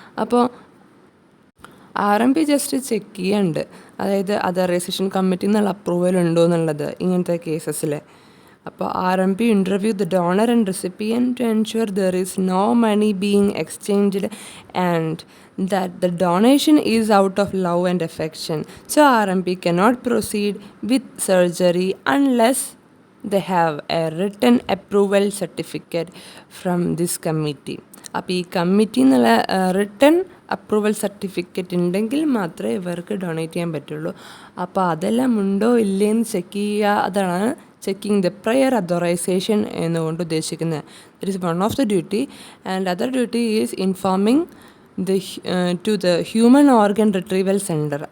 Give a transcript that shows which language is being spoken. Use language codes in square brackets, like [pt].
[ml] അപ്പോൾ RMP just check ചെയ്യുന്നുണ്ട്, അതായത് അതറൈസേഷൻ കമ്മിറ്റി എന്നുള്ള അപ്രൂവൽ ഉണ്ടോ എന്നുള്ളത് ഇങ്ങനത്തെ കേസസിൽ. [en] അപ്പോൾ RMP interview the donor and recipient to ensure there is no money being exchanged and that the donation is out of love and affection. So RMP cannot proceed with surgery unless they have a written approval certificate from this committee. [ml] അപ്പോൾ ഈ committee എന്നുള്ള written approval certificate ഉണ്ടെങ്കിൽ മാത്രമേ ഇവർക്ക് donate ചെയ്യാൻ പറ്റുള്ളൂ. അപ്പോൾ അതെല്ലാം ഉണ്ടോ ഇല്ലേന്ന് ചെക്ക് ചെയ്യുക, അതാണ് [en] checking the prior authorisation [ml] എന്നുകൊണ്ട് ഉദ്ദേശിക്കുന്നത്. [en] That is one of the duty. And other duty is informing to the human organ retrieval centre.